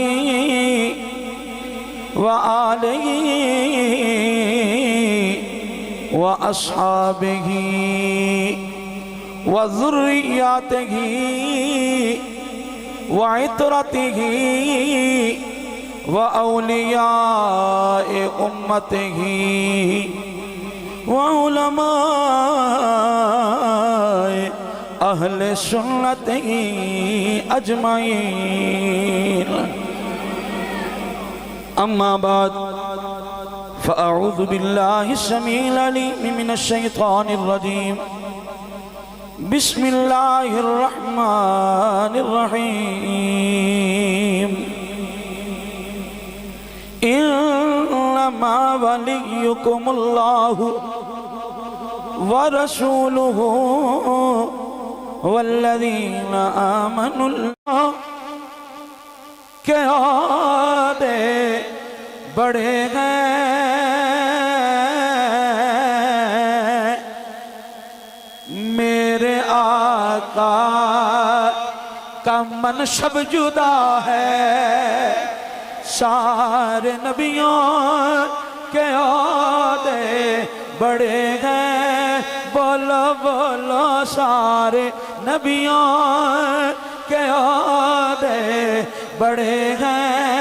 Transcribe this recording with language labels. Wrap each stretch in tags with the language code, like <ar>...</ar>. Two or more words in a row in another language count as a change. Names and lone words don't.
<ar>وآلہ وأصحابہ وذریاتہ وعطرتہ وأولیاء امتہ وعلماء اہل سنت اجمعین اما بعد فاعوذ باللہ السمیع العلیم من الشیطان الرجیم بسم اللہ الرحمن الرحیم انما ولیکم اللہ ورسولہ والذین آمنوا</ar> <ur>اللہ کے عہدے بڑے ہیں میرے آقا کا منصب جدا ہے سارے نبیوں کے عہدے بڑے ہیں بولو بولو سارے نبیوں کے عہدے بڑے ہیں</ur>